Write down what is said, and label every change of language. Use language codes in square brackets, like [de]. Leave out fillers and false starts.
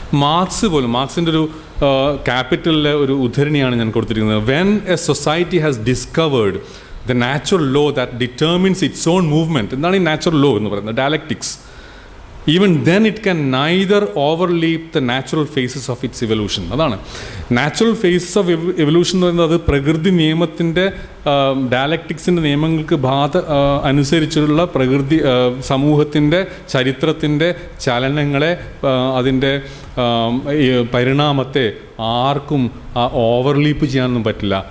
[ml] മാർക്സിൻ്റെ ഒരു ക്യാപിറ്റലിലെ ഒരു ഉദ്ധരണിയാണ് ഞാൻ കൊടുത്തിരിക്കുന്നത്. [en] When a society has discovered the natural law that determines its own movement. [ml] എന്താണ് ഈ നാച്ചുറൽ ലോ എന്ന് പറയുന്നത്? [en] Dialectics. Even then it can neither overleap the natural phases of its evolution. [ml] അതാണ് [en] natural phases of evolution [ml] എന്ന് പറയുന്നത്. അത് പ്രകൃതി നിയമത്തിൻ്റെ, ഡയലക്റ്റിക്സിൻ്റെ നിയമങ്ങൾക്ക് അനുസരിച്ചുള്ള പ്രകൃതി സമൂഹത്തിൻ്റെ ചരിത്രത്തിൻ്റെ ചലനങ്ങളെ, അതിൻ്റെ പരിണാമത്തെ ആർക്കും ഓവർലീപ്പ് ചെയ്യാനൊന്നും പറ്റില്ല.